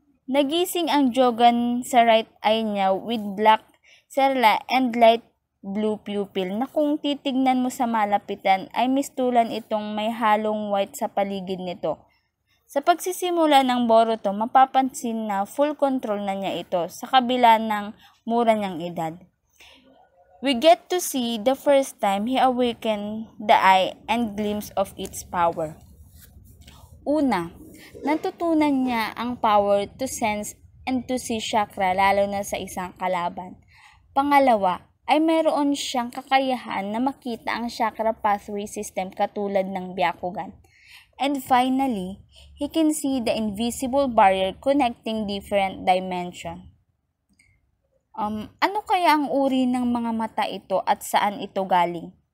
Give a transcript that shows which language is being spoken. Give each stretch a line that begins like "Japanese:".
Filipino: Nagising ang Jogan sa
English: right eye niya with black sclera and light blue pupil
Filipino: na kung titignan mo sa malapitan ay mistulan itong may halong white sa paligid nito. Sa pagsisimula ng Boruto, mapapansin na full control na niya ito sa kabila ng mura niyang edad.
English: We get to see the first time he awakened the eye and glimpse of its power.
Filipino: Una, natutunan niya ang
English: power to sense and to see chakra
Filipino: lalo na sa isang kalaban. Pangalawa, ay mayroon siyang kakayahan na makita ang chakra pathway system katulad ng Byakugan.
English: And finally, he can see the invisible barrier connecting different dimensions.
Filipino: Ano kaya ang uri ng mga mata ito at saan ito galing?